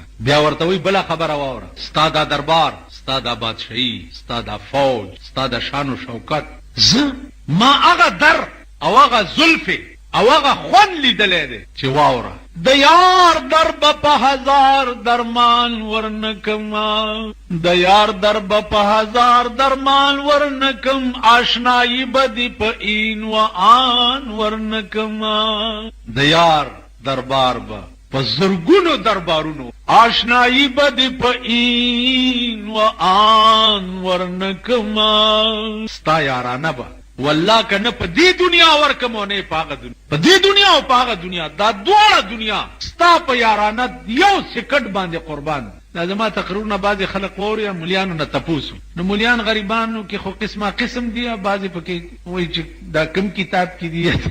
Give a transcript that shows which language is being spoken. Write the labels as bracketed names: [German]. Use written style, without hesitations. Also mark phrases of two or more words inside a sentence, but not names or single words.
[Pashto] بیا ورته وایي بله خبره واوره، ستا دا دربار، ستا دا بادشاهي، ستا دا فوج، ستا د شان و شوکت، زه ما هغه در او هغه زلفې او هغه خوند لیدلی دی چې واوره. د یار در به په هزار درمان ورنکم، د یار در به په هزار درمان ورنکم، آشنایی بدی په [Persian] این و آن [Pashto] ورنکم. د یار دربار به په زرګونو دربارونو، آشنایی بدی په [Persian] این و آن [Pashto] ورنکم. ستا یارانه به والله کنه په دې دنیا ورکم او نه په هغه دنیا، په دې دنیا او په هغه دنیا، دا دواړه دنیا ستا په یارانه یو سکند باندې قربان. دا زما تقریرونه بعضې خلق واوري، مولیانو نه تپوس، نو مولیان غریبانو کې خو قسمه قسم دي، بعضې پکې وایي چې دا کوم کتاب کې دي.